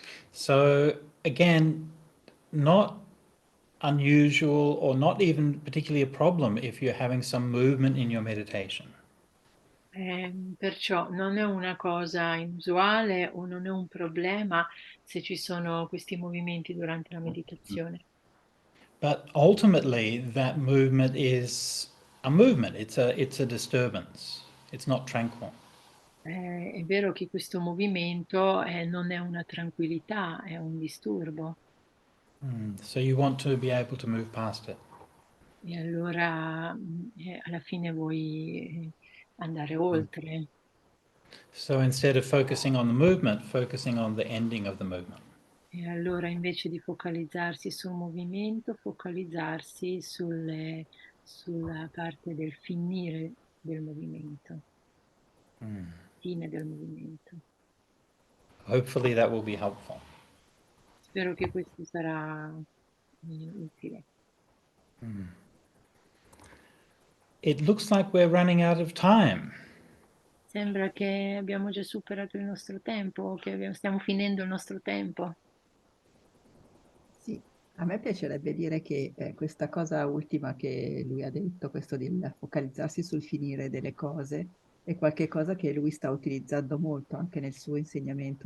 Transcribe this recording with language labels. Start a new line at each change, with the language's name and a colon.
English: So again, not unusual or not even particularly a problem if you're having some movement in your meditation.
Italian: Perciò non è una cosa inusuale o non è un problema se ci sono questi movimenti durante la meditazione.
English: But ultimately, that movement is a movement. It's a disturbance. It's not tranquil.
Italian: È vero che questo movimento non è una tranquillità, è un disturbo.
English: So you want to be able to move past it.
Italian: E allora alla fine vuoi andare oltre.
English: So instead of focusing on the movement, focusing on the ending of the movement.
Italian: E allora invece di focalizzarsi sul movimento, focalizzarsi sulla parte del finire del movimento, fine del movimento.
English: Hopefully that will be helpful.
Italian: Spero che questo sarà utile.
English: It looks like we're running out of time.
Italian: Sembra che abbiamo già superato il nostro tempo, che stiamo finendo il nostro tempo. Sì, a me piacerebbe dire che questa cosa ultima che lui ha detto, questo di focalizzarsi sul finire delle cose, è qualche cosa che lui sta utilizzando molto anche nel suo insegnamento.